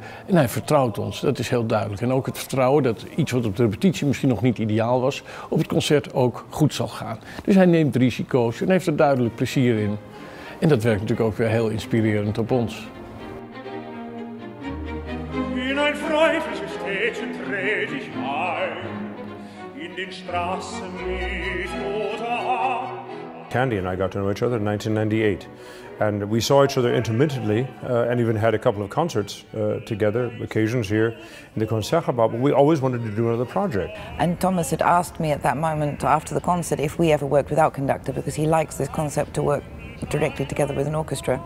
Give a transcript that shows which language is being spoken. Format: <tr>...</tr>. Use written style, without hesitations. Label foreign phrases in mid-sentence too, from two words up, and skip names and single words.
<nl>En hij vertrouwt ons, dat is heel duidelijk. En ook het vertrouwen dat iets wat op de repetitie misschien nog niet ideaal was, op het concert ook goed zal gaan. Dus hij neemt risico's en heeft er duidelijk plezier in. En dat werkt natuurlijk ook weer heel inspirerend op ons.</nl> <de>In ein freundliches Städtchen tret ich ein, in den Straßen lief oder ab.</de> <en>Candy and I got to know each other in 1998. And we saw each other intermittently and even had a couple of concerts together, occasions here in the Concertgebouw, but we always wanted to do another project. And Thomas had asked me at that moment after the concert if we ever worked without conductor, because he likes this concept to work directly together with an orchestra.</en>